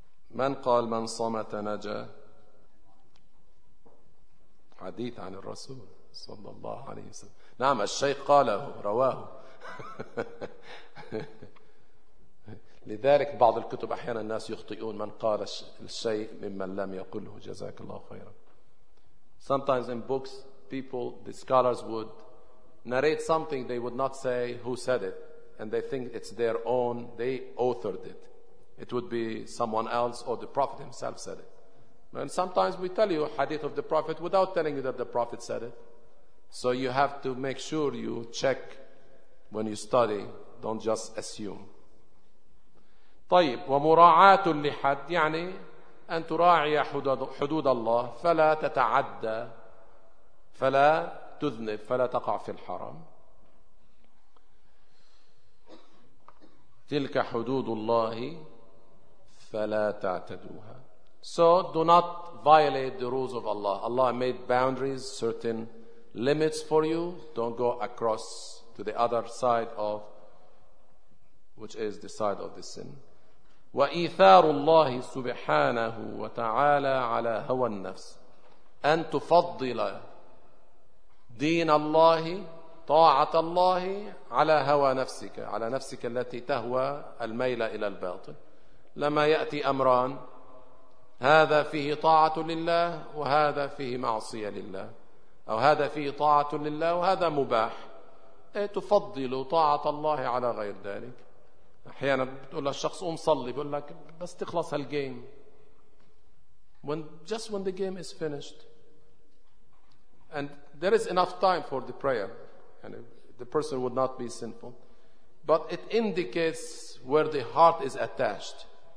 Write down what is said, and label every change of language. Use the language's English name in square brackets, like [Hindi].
[Arabic] من قال من صمت نجا؟ حديث عن الرسول صلى الله عليه وسلم. نعم الشيخ قاله رواه. لذلك بعض الكتب أحيانا الناس يخطئون من قال الشيء ممن لم يقله جزاك الله خيرا. [English] Sometimes in books people, the scholars would narrate something, they would not say who said it, and they think it's their own, they authored it. It would be someone else or the Prophet himself said it. And sometimes we tell you a hadith of the Prophet without telling you that the Prophet said it. So you have to make sure you check when you study, don't just assume. [Arabic] طيب ومراعاة لحد يعني أن تراعي حدود الله فلا تتعدى فلا تذنب فلا تقع في الحرام تلك حدود الله فلا تعتدوها. [English] So do not violate the rules of Allah. Allah made boundaries, certain limits for you. Don't go across to the other side of which is the side of the sin. [Arabic] وإيثار الله سبحانه وتعالى على هوى النفس أن تفضل دين الله طاعة الله على هوى نفسك على نفسك التي تهوى الميل إلى الباطل. لما يأتي أمران هذا فيه طاعة لله وهذا فيه معصية لله أو هذا فيه طاعة لله وهذا مباح تفضل طاعة الله على غير ذلك. أحيانا بتقول للشخص قوم صلي بقول لك بس تخلص هالجيم [English] when, just when the game is finished and there is enough time for the prayer and the person would not be sinful but it indicates where the heart is attached.